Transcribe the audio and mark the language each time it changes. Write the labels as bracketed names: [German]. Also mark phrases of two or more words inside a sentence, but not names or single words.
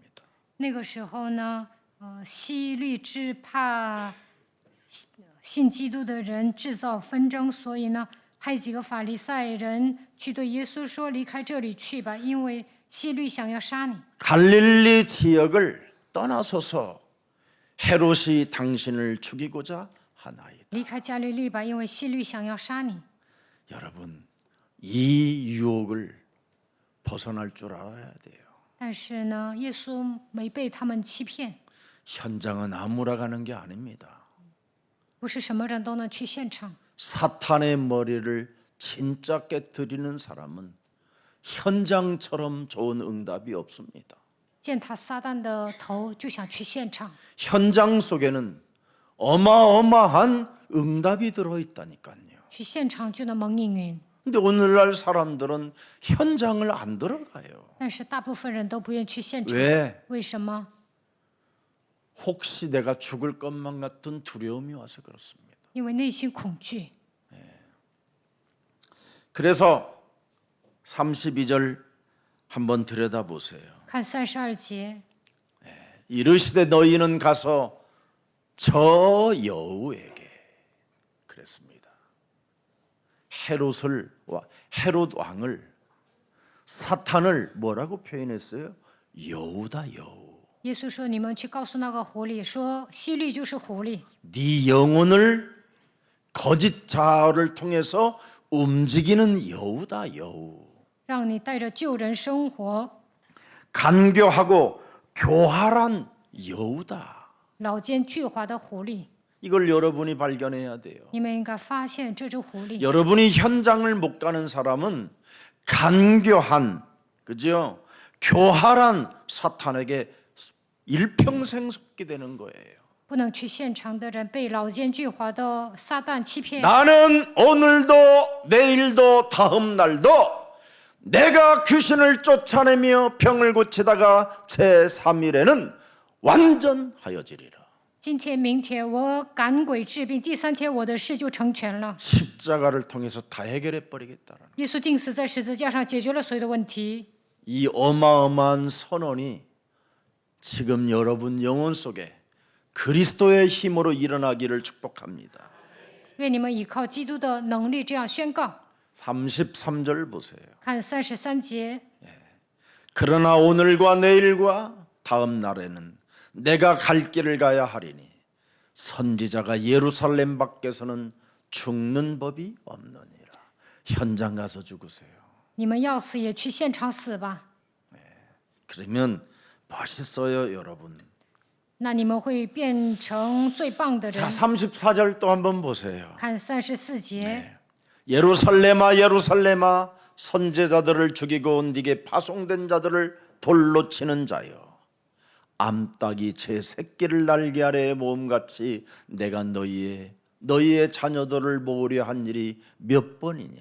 [Chinese] 那个时候呢，希律支怕信基督的人制造纷争，所以呢，派几个法利赛人去对耶稣说：“离开这里去吧，因为希律想要杀你。” [Korean] 갈릴리 지역을 떠나서서 헤롯이 당신을 죽이고자 하나이다. [Chinese] 离开加利利吧，因为希律想要杀你。 [Korean] 여러분, 이 유혹을 벗어날 줄 알아야 돼요. [Chinese] 但是呢，耶稣没被他们欺骗， [Korean] 현장은 아무나 가는 게 아닙니다. [Chinese] 不是什么人都能去现场。 [Korean] 사탄의 머리를 진짜 깨뜨리는 사람은 현장처럼 좋은 응답이 없습니다. [Chinese] 践踏撒旦的头，就想去现场。 [Korean] 현장 속에는 어마어마한 응답이 들어있다니까요. [Chinese] 去现场就能蒙应允， [Korean] 근데 오늘날 사람들은 현장을 안 들어가요. [Chinese] 但是大部分人都不愿去现场。 [Korean] 왜? [Chinese] 为什么？ [Korean] 혹시 내가 죽을 것만 같은 두려움이 와서 그렇습니다. [Chinese] 因为内心恐惧。 [Korean] 그래서 32절 한번 들여다보세요. [Chinese] 看32节， [Korean] 이르시되 너희는 가서 저 여우에게 그랬습니다. 헤롯 왕을, 사탄을 뭐라고 표현했어요? 여우다 여우. [Chinese] 耶稣说：“你们去告诉那个狐狸，说希律就是狐狸， [Korean] 네 영혼을 거짓 자아를 통해서 움직이는 여우다 여우. [Chinese] 让你带着救人生活， [Korean] 간교하고 교활한 여우다. [Chinese] 老奸巨猾的狐狸。 [Korean] 이걸 여러분이 발견해야 돼요. [Chinese] 你们应该发现这只狐狸。 [Korean] 여러분이 현장을 못 가는 사람은 간교한, 그죠? 교활한 사탄에게 일평생 속게 되는 거예요. [Chinese] 不能去现场的人被老奸巨猾的撒旦欺骗。 [Korean] 나는 오늘도 내일도 다음 날도 내가 귀신을 쫓아내며 병을 고치다가 제3일에는 완전하여지리라. [Chinese] 今天、明天我赶鬼治病，第3天我的事就成全了。 [Korean] 십자가를 통해서 다 해결해 버리겠다는 [Chinese] 耶稣钉死在十字架上，解决了所有的问题。 [Korean] 이 어마어마한 선언이 지금 여러분 영혼 속에 그리스도의 힘으로 일어나기를 축복합니다. [Chinese] 愿你们依靠基督的能力这样宣告。 [Korean] 33절 보세요. [Chinese] 看33节， [Korean] 그러나 오늘과 내일과 다음 날에는 내가 갈 길을 가야 하리니 선지자가 예루살렘 밖에서는 죽는 법이 없느니라. 현장 가서 죽으세요. [Chinese] 你们要死也去现场死吧。 [Korean] 그러면 멋있어요, 여러분. [Chinese] 那你们会变成最棒的 [Korean] 자, [Chinese] 人。 [Korean] 34절 또 한번 보세요. [Chinese] 看34节， [Korean] 예루살렘아 예루살렘아 선제자들을 죽이고 네게 파송된 자들을 돌로 치는 자여, 암탉이 제 새끼를 날개 아래에 모음같이 내가 너희의 자녀들을 모으려 한 일이 몇 번이냐.